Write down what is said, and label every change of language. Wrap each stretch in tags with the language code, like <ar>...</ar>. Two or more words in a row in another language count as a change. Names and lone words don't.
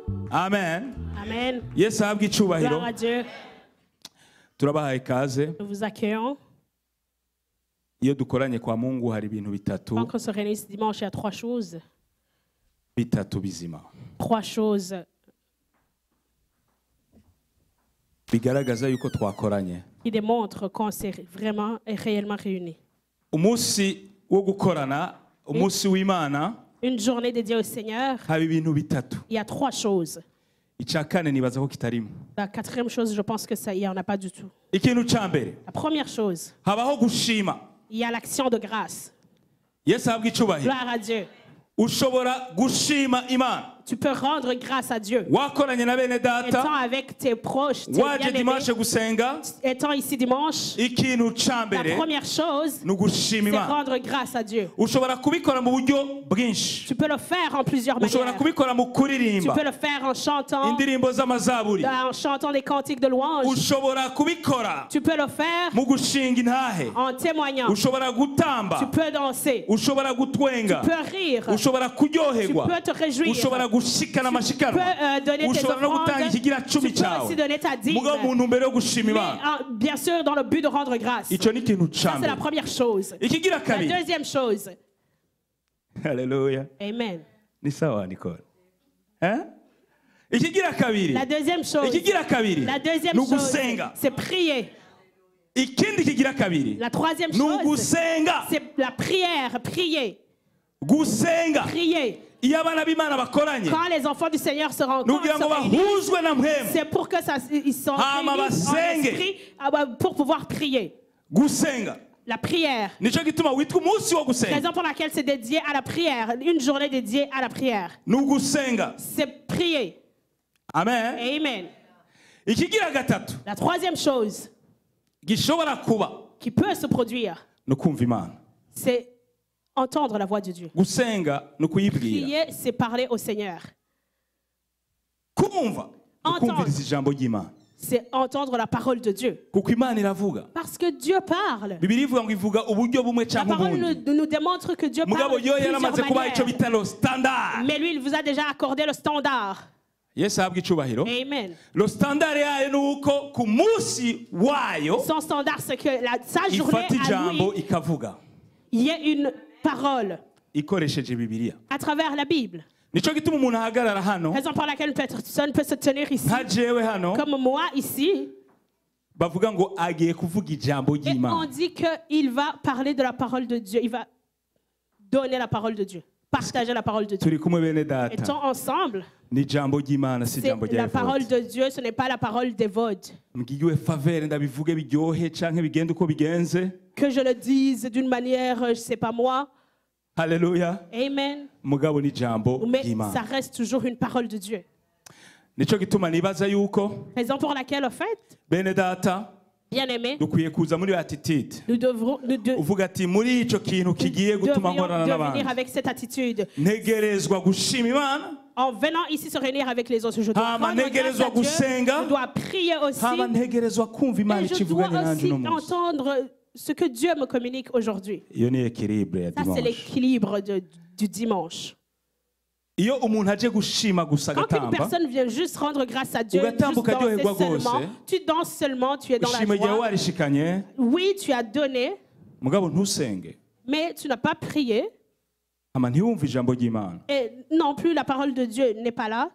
<rn>Amen. Amen. Yesu ahabwe icyubahiro.</rn> <fr>Gloire à Dieu.</fr> <rn>Turabahaye ikaze.</rn> <fr>Nous vous accueillons.</fr> <rn>Iyo dukoranye kwa Mungu hari ibintu bitatu.</rn> <fr>Quand on se réunit ce dimanche, il y a trois choses.</fr> <rn>Bitatu bizima.</rn> <fr>Trois choses</fr> <rn>Bigaragaza yuko twakoranye.</rn> <fr>qui démontrent qu'on s'est vraiment et réellement réunis.</fr> <rn>Umunsi wo gukorana, umunsi w'Imana.</rn> <fr>Une journée dédiée au Seigneur,</fr> <rn>Haba ibintu bitatu.</rn> <fr>il y a trois choses.</fr> <rn>Icya kane nibaza ko kitarimo.</rn> <fr>La quatrième chose, je pense que ça, il n'y en a pas du tout.</fr> <rn>Ikintu cya mbere.</rn> <fr>La première chose,</fr> <rn>Habaho gushima.</rn> <fr>il y a l'action de grâce.</fr> <rn>Yesu ahabwe icyubahiro.</rn> <fr>Gloire à Dieu.</fr> <rn>Ushobora gushima Imana.</rn> <fr>Tu peux rendre grâce à Dieu.</fr> <rn>Wakoranye na bene</rn> <fr>Étant</fr> <rn>data.</rn> <fr>avec tes proches, tes</fr> <rn>Waje</rn> <fr>bien-aimés,</fr> <rn>dimanche gusenga.</rn> <fr>étant ici dimanche,</fr> <rn>Ikintu cya</rn> <fr>la</fr> <rn>mbere</rn> <fr>première chose,</fr> <rn>ni ugushima</rn> <fr>c'est</fr> <rn>Imana.</rn> <fr>rendre grâce à Dieu.</fr> <rn>Ushobora kubikora mu buryo bwinshi.</rn> <fr>Tu peux le faire en plusieurs</fr> <rn>Ushobora</rn> <fr>manières.</fr> <rn>kubikora mu</rn> <fr>Tu</fr> <rn>kuririmba.</rn> <fr>peux le faire en chantant,</fr> <rn>Indirimbo z'amazaburi.</rn> <fr>en chantant des cantiques de louange.</fr> <rn>Ushobora kubikora</rn> <fr>Tu peux le faire</fr> <rn>mu gushinga intahe.</rn> <fr>en témoignant.</fr> <rn>Ushobora gutamba.</rn> <fr>Tu peux danser.</fr> <rn>Ushobora gutwenga.</rn> <fr>Tu peux rire.</fr> <rn>Ushobora</rn> <fr>Tu</fr> <rn>kuryoherwa.</rn> <fr>peux te réjouir.</fr> <rn>Ushobora gushikana</rn> <fr>Tu</fr> <rn>amashikanwa.</rn> <fr>peux donner tes</fr> <rn>Ushobora no gutanga</rn> <fr>offrandes.</fr> <rn>ikigira</rn> <fr>Tu</fr> <rn>cumi</rn> <fr>peux</fr> <rn>cyawe.</rn> <fr>aussi donner ta dîme.</fr> <rn>Mugabo mu ntumbero yo gushima</rn> <fr>Mais</fr> <rn>Imana.</rn> <fr>bien sûr dans le but de rendre grâce.</fr> <rn>Icyo ni ikintu</rn> <fr>Ça,</fr> <rn>cya</rn> <fr>c'est la</fr> <rn>mbere.</rn> <fr>première chose.</fr> <rn>Ikigira</rn> <fr>La</fr> <rn>kabiri.</rn> <fr>deuxième chose.</fr> <rn>Haleluya. Amen. Ni sawa Nicole. Ikigira kabiri.</rn> <fr>La deuxième chose.</fr> <rn>Ikigira kabiri.</rn> <fr>La deuxième</fr> <rn>Ni</rn> <fr>chose,</fr> <rn>ugusenga.</rn> <fr>c'est prier.</fr> <rn>Ikindi kigira kabiri.</rn> <fr>La troisième</fr> <rn>Ni</rn> <fr>chose,</fr> <rn>ugusenga.</rn> <fr>c'est la prière. Prier.</fr> <rn>Gusenga.</rn> <fr>Prier.</fr> <rn>Iyo abana b'Imana bakoranye.</rn> <fr>Quand les enfants du Seigneur se rencontrent,</fr> <rn>Nugira ngo bahuzwe na mpemu.</rn> <fr>c'est pour que ça, ils sont</fr> <rn>Hama</rn> <fr>réunis en</fr> <rn>basenge.</rn> <fr>esprit pour pouvoir prier.</fr> <rn>Gusenga.</rn> <fr>La prière.</fr> <rn>Nico gituma witwa umunsi wo gusenga.</rn> <fr>Raison pour laquelle c'est dédié à la prière. Une journée dédiée à la prière.</fr> <rn>Ni ugusenga.</rn> <fr>C'est prier.</fr> <rn>Amen. Amen. Ikigira gatatu.</rn> <fr>La troisième chose</fr> <rn>Gishobora kuba.</rn> <fr>qui peut se produire,</fr> <rn>No kumva Imana.</rn> <fr>c'est entendre la voix de Dieu.</fr> <rn>Gusenga no kuyibwira.</rn> <fr>Prier, c'est parler au Seigneur.</fr> <rn>Kumva. No kumviriza ijambo ry'Imana.</rn> <fr>C'est entendre la parole de Dieu.</fr> <rn>Kuko Imana iravuga.</rn> <fr>Parce que Dieu parle.</fr> <rn>Bibiliya ivuga ngo ivuga uburyo bumwe</rn> <fr>La</fr> <rn>cyangwa</rn> <fr>parole</fr> <rn>ubundi.</rn> <fr>nous démontre que Dieu parle</fr> <rn>Mugabo</rn> <fr>de</fr> <rn>yo</rn> <fr>plusieurs</fr> <rn>yaramaze kuba icyo</rn> <fr>manières.</fr> <rn>bita lo standard.</rn> <fr>Mais lui, il vous a déjà accordé le standard.</fr> <rn>Yesu ahabwe icyubahiro. Amen. Lo standard yayo ni uko ku munsi wayo</rn> <fr>Son standard, c'est que sa journée</fr> <rn>ifata</rn> <fr>à</fr> <rn>ijambo</rn> <fr>lui,</fr> <rn>ikavuga.</rn> <fr>il y a une parole</fr> <rn>Ikoresheje Bibiliya.</rn> <fr>à travers la Bible.</fr> <rn>Nico gituma umuntu ahagarara hano.</rn> <fr>Raison pour laquelle une personne peut se tenir ici,</fr> <rn>Nka jewe hano.</rn> <fr>comme moi ici,</fr> <rn>Bavuga ngo agiye kuvuga ijambo</rn> <fr>et on</fr> <rn>ry'Imana.</rn> <fr>dit qu'il va parler de la parole de Dieu. Il va donner la parole de Dieu, partager la parole de Dieu.</fr> <rn>Turi kumwe bene data.</rn> <fr>Étant ensemble,</fr> <rn>Ni ijambo ry'Imana si</rn> <fr>c'est</fr> <rn>ijambo</rn> <fr>la</fr> <rn>rya</rn> <fr>parole</fr> <rn>Evode.</rn> <fr>de Dieu, ce n'est pas la parole d'Évode.</fr> <rn>Mbwiwe favere ndabivuge biryohe canke bigende uko bigenze.</rn> <fr>Que je le dise d'une manière, je ne sais pas moi.</fr> <rn>Haleluya. Amen. Mugabo ni ijambo</rn> <fr>Mais ça</fr> <rn>ry'Imana.</rn> <fr>reste toujours une parole de Dieu.</fr> <rn>Nico gituma nibaza yuko</rn> <fr>Raison pour laquelle, en fait,</fr> <rn>bene data</rn> <fr>bien aimé,</fr> <rn>dukwiye kuza muri attitude.</rn> <fr>nous devrons</fr> <rn>Uvuga ati muri ico kintu kigiye gutuma nkorana</rn> <fr>devenir</fr> <rn>n'abandi.</rn> <fr>avec cette attitude.</fr> <rn>Ntegerezwa gushima Imana.</rn> <fr>En venant ici se réunir avec les autres, je dois</fr> <rn>Hama</rn> <fr>rendre grâce</fr> <rn>ntegerezwa</rn> <fr>à Dieu,</fr> <rn>gusenga.</rn> <fr>je dois prier aussi,</fr> <rn>Hama ntegerezwa kumva Imana</rn> <fr>et je</fr> <rn>icivuganye</rn> <fr>dois</fr> <rn>nanje</rn> <fr>aussi</fr> <rn>uno munsi.</rn> <fr>entendre ce que Dieu me communique aujourd'hui.</fr> <rn>Iyo ni équilibre ya</rn> <fr>Ça, c'est</fr> <rn>dimanche.</rn> <fr>l'équilibre du dimanche.</fr> <rn>Iyo umuntu aje gushima gusa</rn> <fr>Quand une</fr> <rn>agatamba,</rn> <fr>personne vient juste rendre grâce à Dieu,</fr> <rn>Ugatamba</rn> <fr>juste danser</fr> <rn>ukaryoherwa</rn> <fr>seulement,</fr> <rn>rwose.</rn> <fr>tu danses seulement, tu es dans la</fr> <rn>ishima ryawe</rn> <fr>joie.</fr> <rn>warishikanye,</rn> <fr>Oui, tu as donné,</fr> <rn>mugabo ntusenge.</rn> <fr>mais tu n'as pas prié.</fr> <rn>Hama ntiwumve ijambo ry'Imana.</rn> <fr>Et non plus, la parole de Dieu n'est pas là.</fr>